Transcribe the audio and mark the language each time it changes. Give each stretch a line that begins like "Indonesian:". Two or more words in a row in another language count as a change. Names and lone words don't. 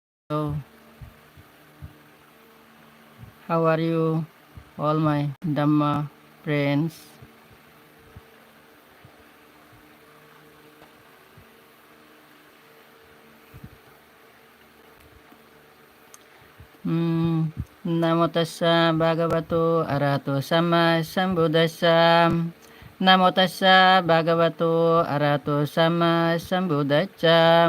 English: So, how are you, all my Dhamma friends?
Pali: Namo tassa bhagavato arahato sama sambuddhassa. Namo tassa bhagavato arahato sama sambuddhassa.